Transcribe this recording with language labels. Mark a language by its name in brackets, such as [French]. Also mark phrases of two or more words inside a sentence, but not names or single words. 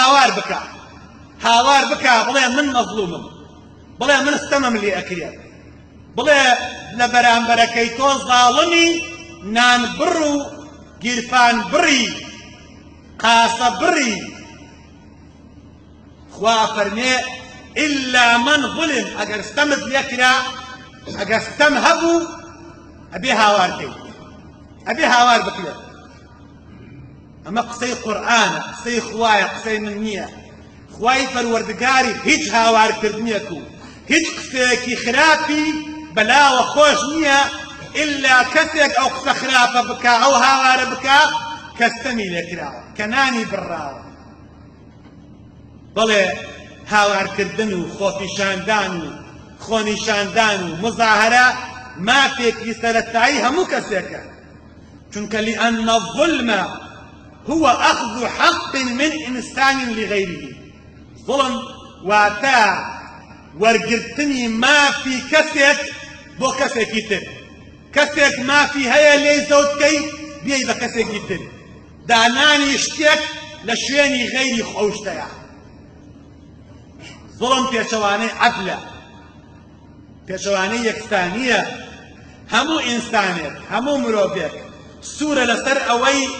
[Central Kurdish] هاوار بکە بڵێ من مەظلومم بڵێ من ستەمم لێ ئەکرێت بڵێ لە بەرامبەرەکەی تۆ زاڵمی نان بڕ و گیرفان بڕی قاسە بڕی خوا فەرمێ [Arabic] إلا من ظلم [Central Kurdish] ئەگەر ستەمت لێکرا ئەگەر ستەم هەبوو ئەبێ هاوارکەیت ئەبێ هاوار بکرێت ئەمە قسەی قورئانە قسەی خوایە قسەی من نییە خوای پەروەردگاری هیچ هاوارکردنیەک و هیچ قسەیەکی خراپی بەلاوە خۆش نییە إلا کەسێک ئەو قسە خراپە بکا ئەو هاوارە بکا کە ستەمی لێکراوە کە نانی بڕاوە بەڵێ هاوارکردن و خۆپیشاندان و خۆنیشاندان و مزاهرە مافێکی سەرەتایی هەموو کەسێکە چونکە لأن [Arabic] الظلم هو أخذ حق من إنسان لغيره [Central Kurdish] ظلم واتە وەرگرتنی مافی کەسێک بۆ کەسێکی تر کەسێک مافی هەیە لێی زەوتکەی بێی بە کەسێکی تر دانانی شتێک لە شوێنی غەیری ئەو شتەیە ظلم پێچەوانەی عەدلە پێچەوانەی یەکسانیە هەموو ئینسانێک هەموو مرۆڤێک سوورە لەسەر ئەوەی